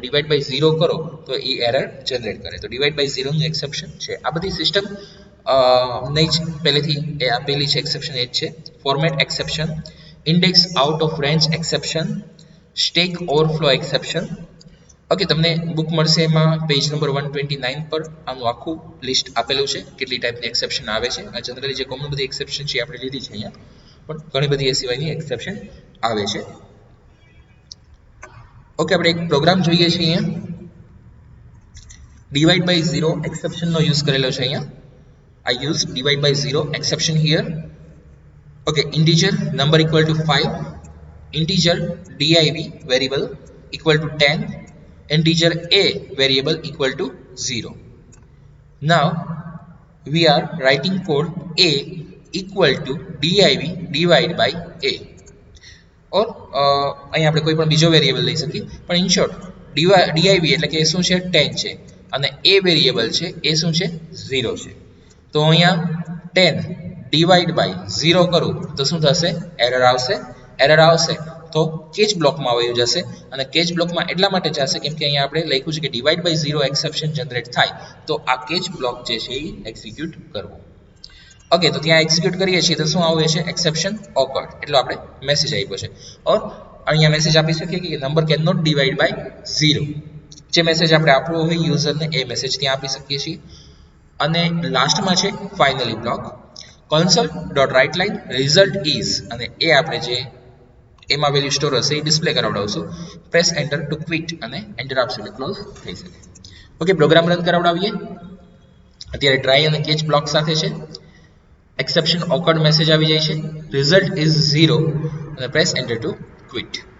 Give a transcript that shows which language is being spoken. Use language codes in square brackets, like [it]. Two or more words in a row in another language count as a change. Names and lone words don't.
[en] divide by 0 [gu] કરો તો એ [en] error generate [gu] કરે તો [en] divide by 0 [gu] નું એક્સેપ્શન છે આ બધી સિસ્ટમ નહીં જ પહેલેથી એ આપેલી છે એક્સેપ્શન એ જ છે [en] format exception index out of range exception stack overflow exception okay [gu] તમને બુક મળશે એમાં [en] page number 129 [gu] પર આનું આખું લિસ્ટ આપેલું છે કેટલી ટાઈપની એક્સેપ્શન આવે છે આ જનરલી જે કોમન બધી એક્સેપ્શન છે આપણે લીધી છે અહીંયા પણ ઘણી બધી એ સિવાયની એક્સેપ્શન આવે છે ઓકે આપણે એક પ્રોગ્રામ જોઈએ છીએ અહીંયા [en] divide by 0 exceptionનો use [gu] કરેલો છે અહીંયા [en] I use divide by 0 exception here okay integer number equal to 5 integer div variable equal to 10 integer a variable equal to 0 now we are writing code a equal to div divide by a or [gu] અહીં આપણે કોઈ પણ બીજો વેરિયેબલ લઈ શકીએ પણ [en] in short [gu] div એટલે કે શું છે 10 છે અને a વેરિયેબલ છે એ શું છે 0 છે તો અહીંયા 10 [en] divide by 0 [gu] કરું તો શું થશે એરર આવશે તો [en] catch blockમાં [gu] આવી જશે અને [en] catch blockમાં [gu] એટલા માટે જશે કેમ કે અહીંયા આપણે લખ્યું છે કે [en] divide by 0 exception generate [gu] થાય તો આ [en] catch block [gu] જે છે એ એક્ઝિક્યુટ કરવો ઓકે તો ત્યાં એક્ઝિક્યુટ કરીએ છીએ તો શું આવે છે [en] exception occurred [gu] એટલો આપણે મેસેજ આપ્યો છે ઓર અહીંયા મેસેજ આપી શકીએ કે [en] number can not divide by 0 [gu] જે મેસેજ આપણે આપવો હોય યુઝરને એ મેસેજ ત્યાં આપી શકીએ છીએ અને લાસ્ટમાં છે [en] finally block console.writeLine result is [gu] અને એ આપણે જે એમાં [en] value store [gu] હશે એ ડિસ્પ્લે કરાવડાવશું [en] press enter to quit [gu] અને એન્ટર આપશું એટલે ક્લોઝ થઈ શકે [en] okay program run [gu] કરાવડાવીએ અત્યારે ટ્રાય અને [en] catch block [gu] સાથે છે [en] exception occurred message [gu] આવી જાય છે [en] result is 0 [gu] અને [en] press enter to quit